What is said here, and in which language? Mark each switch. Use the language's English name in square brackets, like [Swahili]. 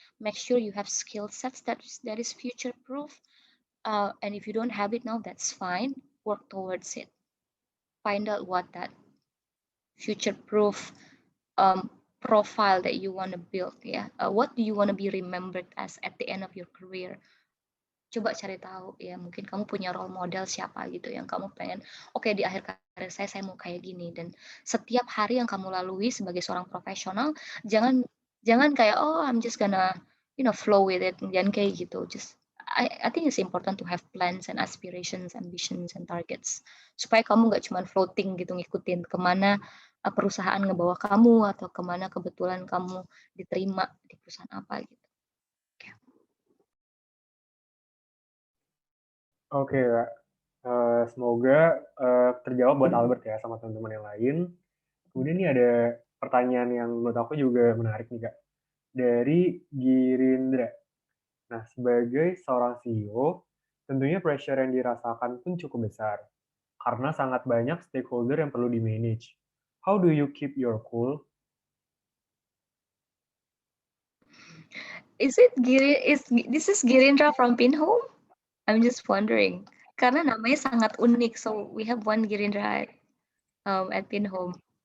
[English] Make sure you have skill sets that is future proof. And if you don't have it now, that's fine. Work towards it. Find out what that future-proof profile that you want to build. Yeah, what do you want to be remembered as at the end of your career? [Indonesian] coba cari tahu ya, mungkin kamu punya role model siapa gitu yang kamu pengen, oke di akhir karir saya mau kayak gini. Dan setiap hari yang kamu lalui sebagai seorang profesional, jangan jangan kayak [English] oh I'm just gonna flow with it, [Indonesian] jangan kayak gitu. [English] Just I think it's important to have plans and aspirations, ambitions and targets [Indonesian] supaya kamu nggak cuma floating gitu ngikutin kemana perusahaan ngebawa kamu atau kemana kebetulan kamu diterima di perusahaan apa gitu. Oke, Kak. Semoga terjawab buat Albert ya sama teman-teman yang lain. Kemudian nih ada pertanyaan yang menurut aku juga menarik nih, Kak. Dari Girindra. Nah, sebagai seorang CEO, tentunya pressure yang dirasakan pun cukup besar. Karena sangat banyak stakeholder yang perlu di-manage. [English] How do you keep your cool? This is Girindra from Pinhome? I'm just wondering. [Indonesian] Karena namanya sangat unik, [English] so we have one Girindra at Pinhome.